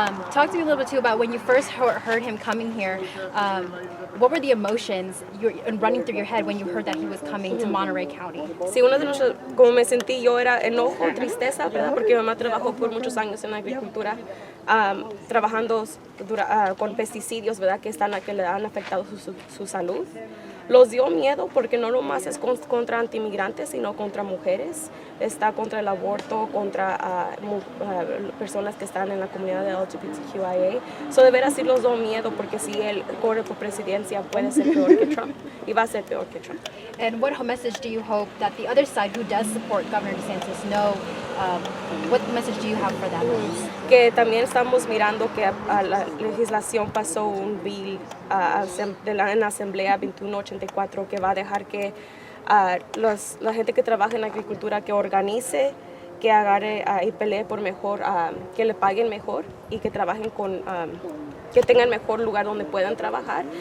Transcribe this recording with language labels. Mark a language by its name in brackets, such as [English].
[English] Talk to me a little bit too about when you first heard him coming here. What were the emotions running through your head when you heard that he was coming to Monterey County? [Spanish] Sí, como me sentí yo era enojo, tristeza, ¿verdad? Porque mi mamá trabajó por muchos años en la agricultura, trabajando con pesticidios, ¿verdad? Que le han afectado su salud. Los dio miedo porque no nomás es contra antimigrantes, sino contra mujeres. Está contra el aborto, contra personas que están en la comunidad de LGBTQIA. So de veras sí los dio miedo porque si él corre por presidencia puede ser peor que Trump. Y va a ser peor que Trump. [English] And what message do you hope that the other side who does support Governor DeSantis know? What message do you have for them? [Spanish] Que también estamos mirando que a la legislación pasó un bill en la Asamblea 2184 que va a dejar que la gente que trabaja en la agricultura que organice, que agarre y pelee por mejor, que le paguen mejor y que trabajen que tengan mejor lugar donde puedan trabajar.